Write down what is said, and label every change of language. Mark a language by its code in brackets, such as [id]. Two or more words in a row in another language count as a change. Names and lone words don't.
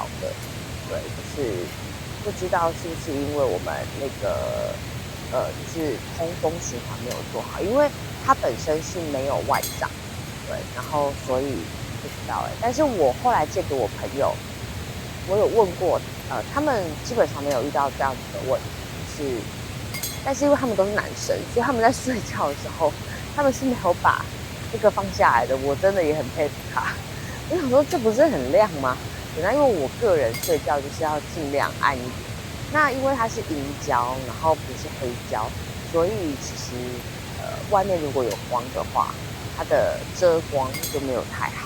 [zh] 的，對，就是不知道是不是因為我們那個就是通風循環沒有做好，因為它本身是沒有外帳，對，然後所以不知道但是我後來借給我朋友，我有問過，他們基本上沒有遇到這樣子的問題，但是因為他們都是男生，所以他們在睡覺的時候，他們是沒有把這個放下來的。我真的也很佩服他。我想說，這不是很亮嗎？原來因為我個人睡覺就是要盡量暗一點。那因為它是銀膠，然後不是黑膠，所以其實外面如果有光的話，它的遮光就沒有太好。